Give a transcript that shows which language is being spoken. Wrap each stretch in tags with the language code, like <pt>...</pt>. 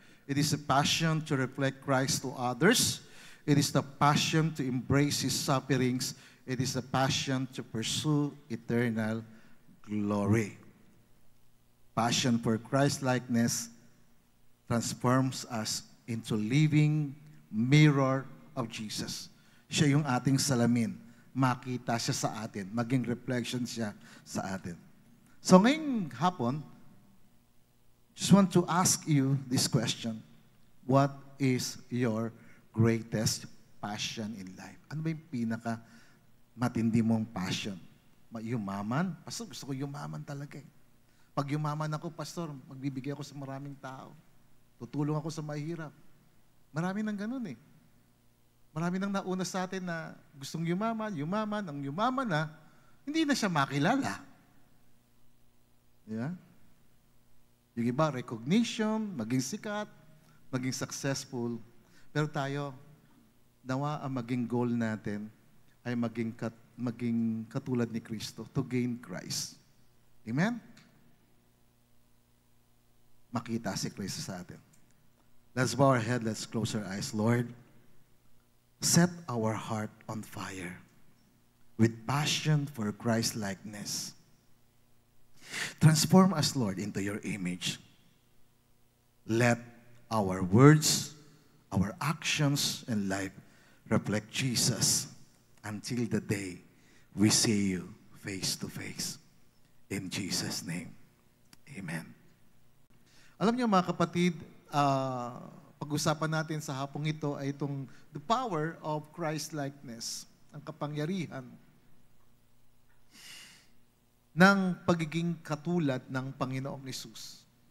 <en>It is a passion to reflect Christ to others. It is the passion to embrace His sufferings. It is the passion to pursue eternal glory. Passion for Christ-likeness transforms us into living mirror of Jesus.</en> <tl>Siya yung ating salamin. Makita siya sa atin. Maging reflection siya sa atin.</tl> <en>So</en> <tl>ngayong hapon,</tl> <en>just want to ask you this question. What is your greatest passion in life?</en> <tl>Ano ba yung pinaka matindi mong passion? Yumaman? Pastor, gusto ko yumaman talaga eh. Pag yumaman ako, Pastor, magbibigay ako sa maraming tao. Tutulong ako sa mahirap. Marami nang ganun eh. Marami nang nauna sa atin na gustong yumaman, ang yumaman na, hindi na siya makilala.</tl> <en>Yeah?</en> <tl>Yung iba, recognition, maging sikat, maging successful. Pero tayo, nawa ang maging goal natin ay maging katulad ni Kristo,</tl> <en>to gain Christ.</en> <tl>Amen? Makita si Kristo sa atin.</tl> <en>Let's bow our head, let's close our eyes. Lord, set our heart on fire with passion for Christ-likeness. Transform us, Lord, into your image. Let our words, our actions, and life reflect Jesus until the day we see you face to face. In Jesus' name, amen.</en> <tl>Alam niyo mga kapatid, pag-usapan natin sa hapong ito ay itong</tl> <en>the power of Christ-likeness,</en> <tl>ang kapangyarihan ng pagiging katulad ng Panginoong Hesus.</tl>